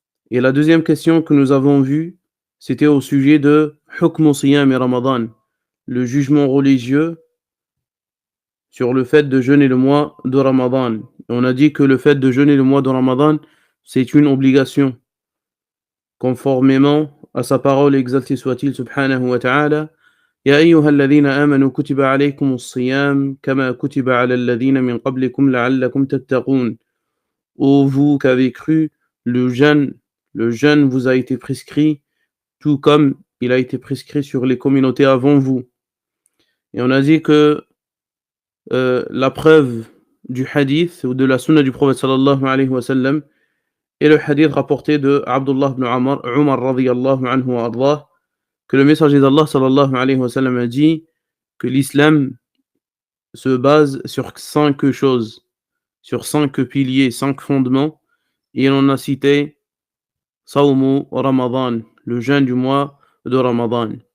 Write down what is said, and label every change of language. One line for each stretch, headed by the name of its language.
French: Et la deuxième question que nous avons vue, c'était au sujet de hukm siyam Ramadan, le jugement religieux sur le fait de jeûner le mois de Ramadan. Et on a dit que le fait de jeûner le mois de Ramadan, c'est une obligation, conformément à sa parole, exalté soit-il subhanahu wa ta'ala.
Arabic: يا أيها الذين آمنوا كتب عليكم الصيام كما كتب على الذين من قبلكم لعلكم تتقون.
French: Ô vous qui avez cru, le jeûne vous a été prescrit, tout comme il a été prescrit sur les communautés avant vous. Et on a dit que la preuve du hadith ou de la sunna du prophète sallallahu alayhi wa sallam est le hadith rapporté de Abdullah ibn Umar radiyallahu anhu wa ardah, que le messager d'Allah sallallahu alayhi wa sallam a dit que l'islam se base sur 5 choses, sur 5 piliers, 5 fondements, et on a cité Sawmu Ramadan, le jeûne du mois de Ramadan.